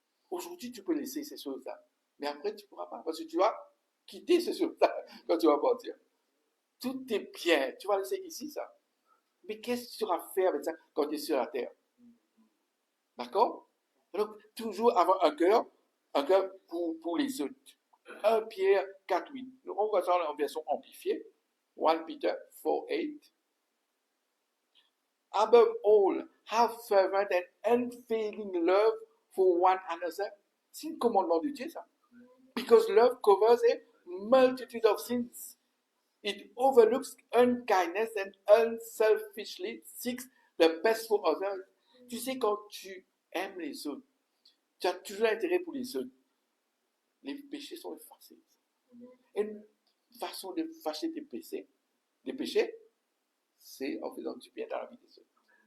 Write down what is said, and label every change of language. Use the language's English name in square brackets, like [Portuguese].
[French] Aujourd'hui, tu peux laisser ces choses-là. Mais après, tu ne pourras pas. Parce que tu vas quitter ces choses-là quand tu vas partir. Tout est bien. Tu vas laisser ici ça. Mais qu'est-ce que tu vas faire avec ça quand tu es sur la terre? D'accord? Donc, toujours avoir un cœur pour les autres. 1 Pierre 4, 8. On voit ça en version amplifiée. [English] 1 Peter 4, 8. Above all, have fervent and unfailing love for one another. [French] C'est un commandement de Dieu, ça. [English] Because love covers a multitude of sins. It overlooks unkindness and unselfishly seeks the best for others. [French] Tu sais, quand tu aimes les autres, tu as toujours intérêt pour les autres. Les péchés sont effacés. Une façon de fâcher tes péchés, c'est en faisant du bien dans la vie des autres.